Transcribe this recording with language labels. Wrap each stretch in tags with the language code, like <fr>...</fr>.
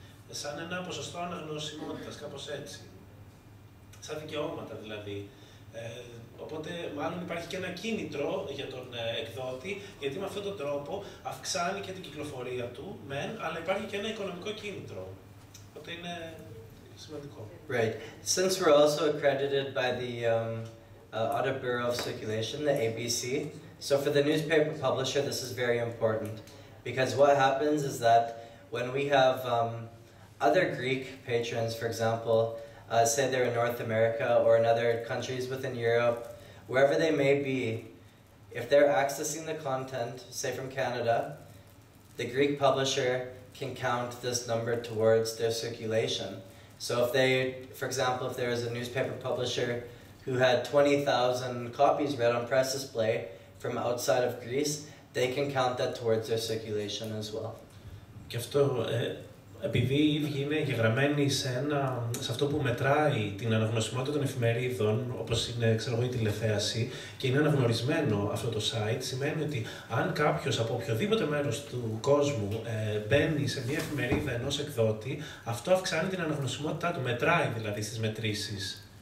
<el>Σαν ένα ποσοστό αναγνωσιμότητας, κάπως έτσι. Σαν δικαιώματα δηλαδή. Οπότε μάλλον υπάρχει και ένα κίνητρο για τον εκδότη, γιατί με αυτόν τον τρόπο αυξάνει και την κυκλοφορία του, μεν, αλλά υπάρχει και ένα οικονομικό κίνητρο. Οπότε είναι σημαντικό.</el> <en>Right. Since we're also accredited by the Audit Bureau of Circulation, the ABC. So for the newspaper publisher, this is very important because what happens is that when we have other Greek patrons, for example, say they're in North America or in other countries within Europe, wherever they may be, if they're accessing the content, say from Canada, the Greek publisher can count this number towards their circulation. So if they, for example, if there is a newspaper publisher who had 20,000 copies read on PressDisplay from outside of Greece, they can count that towards their circulation as well.</en> <el>Και αυτό, επειδή οι ίδιοι είναι εγγεγραμμένοι σε αυτό που μετράει την αναγνωσιμότητα των εφημερίδων, όπως είναι, ξέρω εγώ, η τηλεθέαση, και είναι αναγνωρισμένο αυτό το site, σημαίνει ότι αν κάποιος από οποιοδήποτε μέρος του κόσμου μπαίνει σε μια εφημερίδα ενός εκδότη, αυτό αυξάνει την αναγνωσιμότητά του, μετράει δηλαδή στις μετρήσεις.</el>